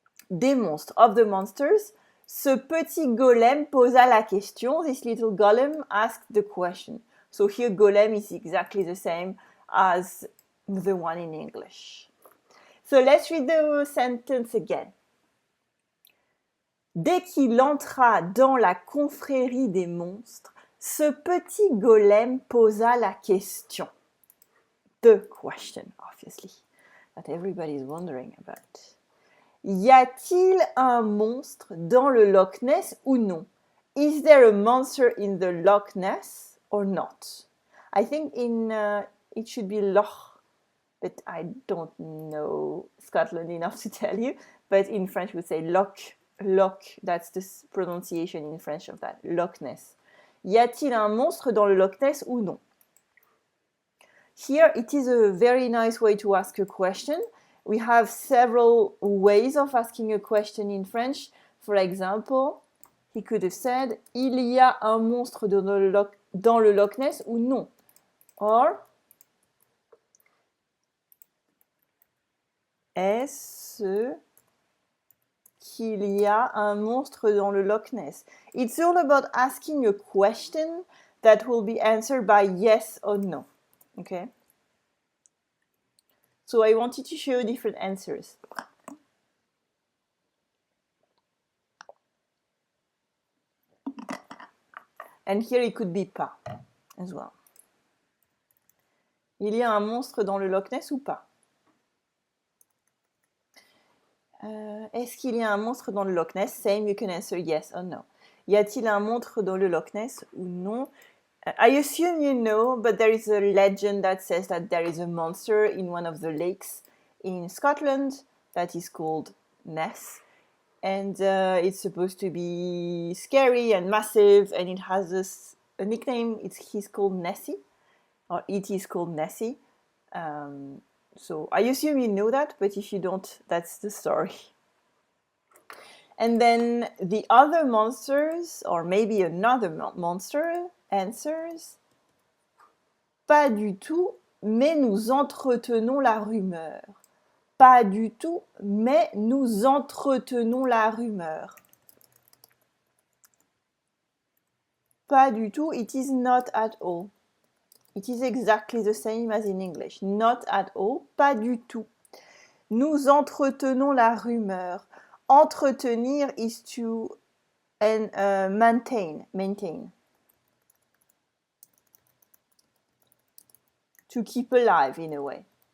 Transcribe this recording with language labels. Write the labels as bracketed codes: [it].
[fr] Des monstres, [en] of the monsters, [fr] ce petit golem posa la question. [en] This little golem asked the question. So here golem is exactly the same as the one in English. So let's read the sentence again. [fr] Dès qu'il entra dans la confrérie des monstres, ce petit golem posa la question. [en] The question, obviously, that everybody is wondering about. [fr] Y a-t-il un monstre dans le Loch Ness ou non? [en] Is there a monster in the Loch Ness or not? I think it should be Loch, but I don't know Scotland enough to tell you. But in French, we say Loch. Loch, that's the pronunciation in French of that. Loch Ness. [fr] Y a-t-il un monstre dans le Loch Ness ou non? [en] Here, it is a very nice way to ask a question. We have several ways of asking a question in French. For example, he could have said, [fr] il y a un monstre dans le Loch Ness ou non? Or, est-ce qu'il y a un monstre dans le Loch Ness? [en] It's all about asking a question that will be answered by yes or no. Okay? So I wanted to show you different answers. And here it could be pas as well. [fr] Il y a un monstre dans le Loch Ness ou pas? Est-ce qu'il y a un monstre dans le Loch Ness? [en] Same, you can answer yes or no. [fr] Y a-t-il un monstre dans le Loch Ness ou non? [en] I assume you know, but there is a legend that says that there is a monster in one of the lakes in Scotland that is called Ness. And it's supposed to be scary and massive, and it has a nickname. He's called Nessie, or it is called Nessie. So I assume you know that, but if you don't, that's the story. And then the other monsters, or maybe another monster, answers, [fr] pas du tout, mais nous entretenons la rumeur. Pas du tout, mais nous entretenons la rumeur. Pas du tout, [en] it is not at all. It is exactly the same as in English. Not at all, [fr] pas du tout. Nous entretenons la rumeur. Entretenir [en] is to maintain. To keep alive in a way.